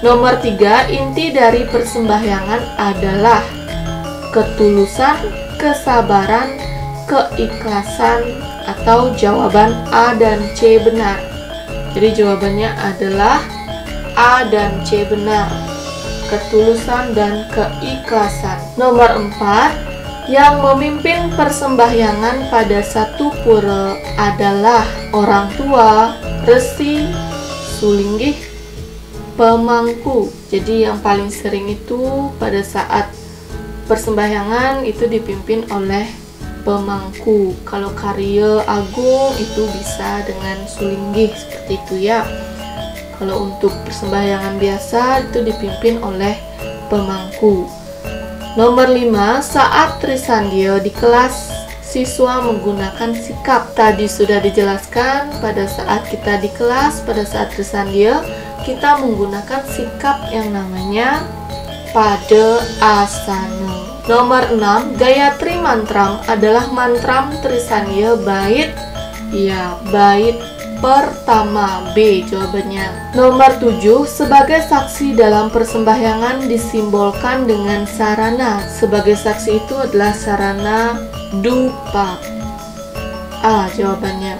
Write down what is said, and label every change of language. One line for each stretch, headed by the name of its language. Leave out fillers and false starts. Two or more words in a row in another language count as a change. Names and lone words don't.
Indonesian: Nomor 3, inti dari persembahyangan adalah ketulusan, kesabaran, keikhlasan, atau jawaban A dan C benar. Jadi jawabannya adalah A dan C benar. Ketulusan dan keikhlasan. Nomor 4, yang memimpin persembahyangan pada satu pura adalah orang tua, resi, sulinggih, pemangku. Jadi yang paling sering itu pada saat persembahyangan itu dipimpin oleh pemangku. Kalau karya agung itu bisa dengan sulinggih seperti itu ya. Kalau untuk persembahyangan biasa itu dipimpin oleh pemangku. Nomor 5, saat Trisandya di kelas siswa menggunakan sikap. Tadi sudah dijelaskan, pada saat kita di kelas, pada saat Trisandya kita menggunakan sikap yang namanya pada asana. Nomor 6, Gayatri Mantram adalah mantram Trisandya bait bait pertama, B jawabannya. Nomor 7, sebagai saksi dalam persembahyangan disimbolkan dengan sarana. Sebagai saksi itu adalah sarana dupa, A jawabannya.